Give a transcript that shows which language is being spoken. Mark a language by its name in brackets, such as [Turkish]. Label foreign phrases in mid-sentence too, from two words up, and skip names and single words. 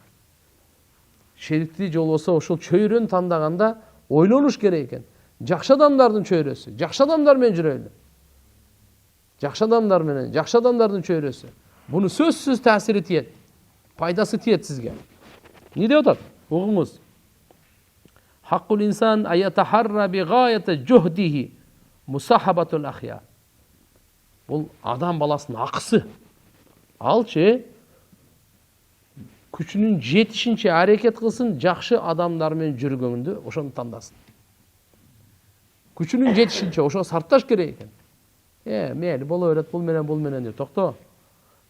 [Kyrgyz] Шерикти же болбосо ошол чөйрөнү тандаганда ойлонуш керек экен. Жакшы адамдардын чөйрөсү, жакшы адамдар менен жүрөлү. Жакшы адамдар менен, жакшы адамдардын чөйрөсү. Буну сөзсүз таасири тиет. Пайдасы тиет сизге. Не деп атат? Угуңуз. [Arabic] حقُّ الإنسان أن يتحرّى بغاية جهده مصاحبةَ الأخيار. [Kyrgyz] Бул адам баласынын акысы. Алчы күчүнүн жетишинче аракет кылсын, жакшы адамдар менен жүргөндү ошону тандасын. Күчүнүн жетишинче ошо сартташ керек экен. Мейли боло берет, бул менен деп токто.